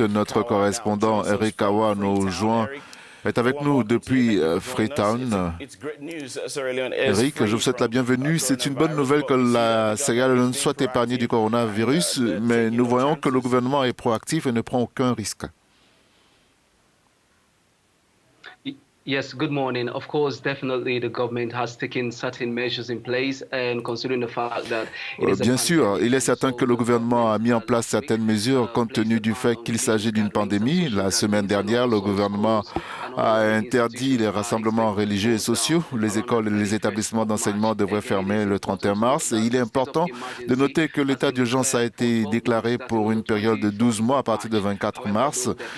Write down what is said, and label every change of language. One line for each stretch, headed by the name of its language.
French: Notre correspondant Eric Kawa est avec nous depuis Freetown. Eric, je vous souhaite la bienvenue. C'est une bonne nouvelle que la Sierra Leone soit épargnée du coronavirus, mais nous voyons que le gouvernement est proactif et ne prend aucun risque.
English: Yes, good morning. Of course, definitely the government has taken certain measures in place and considering the fact that
French: Bien sûr, il est certain que le gouvernement a mis en place certaines mesures compte tenu du fait qu'il s'agit d'une pandémie. La semaine dernière, le gouvernement a interdit les rassemblements religieux et sociaux. Les écoles et les établissements d'enseignement devraient fermer le 31 mars. Et il est important de noter que l'état d'urgence a été déclaré pour une période de 12 mois à partir de 24 mars.